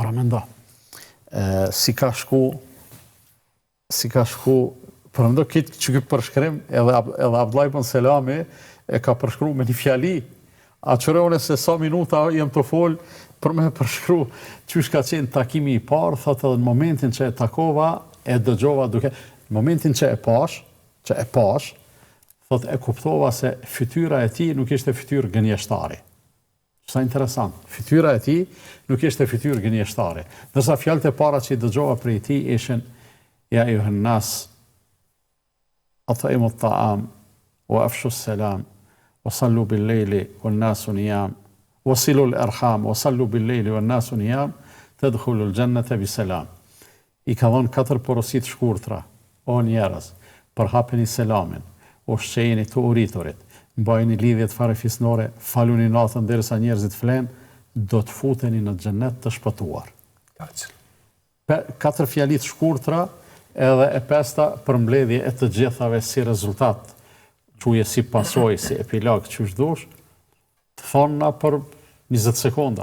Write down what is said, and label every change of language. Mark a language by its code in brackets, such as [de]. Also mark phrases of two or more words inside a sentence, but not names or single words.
[sq] Para mendo, si ka shku, për mendo këtë që këtë përshkrim, edhe Abdullah ibn Selami e ka përshkru me një fjali, a qërëone se sa minuta jem të folë për me përshkru qysh ka qenë takimi i parë, thotë edhe në momentin që e takova, e dëgjova duke, në momentin që e pash, thotë e kuptova se fytyra e tij nuk ishte fytyrë gënjeshtari. Sa interesant, fytyra e tij nuk ishte fytyrë gënjeshtari. Ndërsa fjalët e para që i dëgjova prej tij ishin [ar] يا أيها الناس أطعموا الطعام وأفشوا السلام وصلوا بالليل والناس نيام وصلوا الأرحام وصلوا بالليل والناس نيام تدخلوا الجنة بسلام. [sq] I ka dhënë 4 porosit shkurtra, o njerëz, përhapeni selamin, ushqejeni të uriturit, mbajeni lidhjet farefisnore, faluni natën derisa njerëzit flen, do të futeni në xhennet të shpëtuar. 4 fjali të shkurtra, edhe e 5-ta përmbledhje e të gjithave si rezultat, çuje si pasojë, si epilog, çush dush, të thona për 20 sekonda.